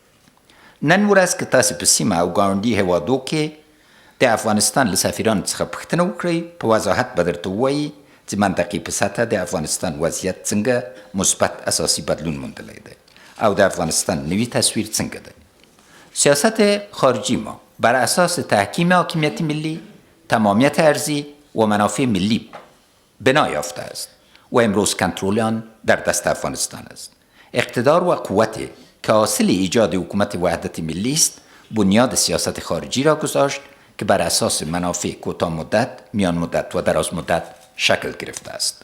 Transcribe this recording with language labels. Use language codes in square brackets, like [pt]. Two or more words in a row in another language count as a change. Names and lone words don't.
[ps] نن ورځ که تاسو په سیمه او ګاونډي هیوادو کې د افغانستان له سفیرانو څخه پوښتنه وکړئ، په وضاحت به درته ووایي چې منطقې په سطح د افغانستان وضعیت څنګه مثبت اساسي بدلون موندلی دی او د افغانستان نوی تصویر څنګه دی. [fa] سیاست خارجی ما بر اساس تحکیم حاکمیت ملی، تمامیت ارضی و منافع ملی بنا یافته است و امروز کنترل آن در دست افغانستان است. اقتدار و قوت که حاصل ایجاد حکومت وحدت ملی است بنیاد سیاست خارجی را گذاشت که بر اساس منافع کوتاه مدت، میان مدت و دراز مدت شکل گرفته است.